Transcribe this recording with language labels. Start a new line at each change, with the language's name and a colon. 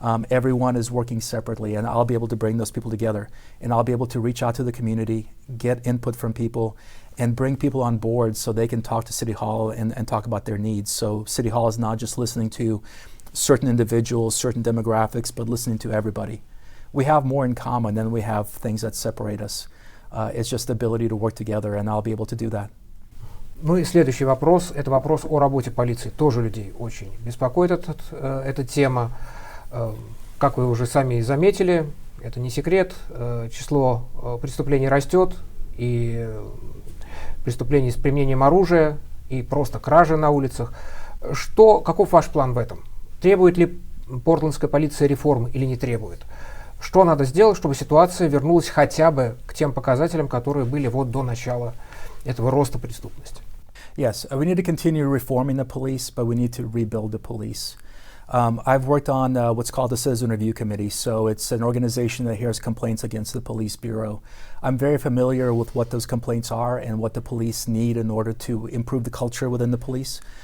English: Everyone is working separately, and I'll be able to bring those people together, and I'll be able to reach out to the community, get input from people, and bring people on board so they can talk to City Hall and talk about their needs. So City Hall is not just listening to certain individuals, certain demographics, but listening to everybody. We have more in common than we have things that separate us. It's just the ability to work together, and I'll be able to do that.
Russian: Ну и следующий вопрос, это вопрос о работе полиции. Тоже людей очень беспокоит эта тема. Как вы уже сами заметили, это не секрет, число преступлений растет, и преступлений с применением оружия, и просто кражи на улицах. Каков ваш план в этом? Требует ли портландская полиция реформы или не требует? Что надо сделать, чтобы ситуация вернулась хотя бы к тем показателям, которые были вот до начала этого роста преступности?
English: Yes, we need to continue reforming the police, but we need to rebuild the police. I've worked on what's called the Citizen Review Committee, so it's an organization that hears complaints against the police bureau. I'm very familiar with what those complaints are and what the police need in order to improve the culture within the police.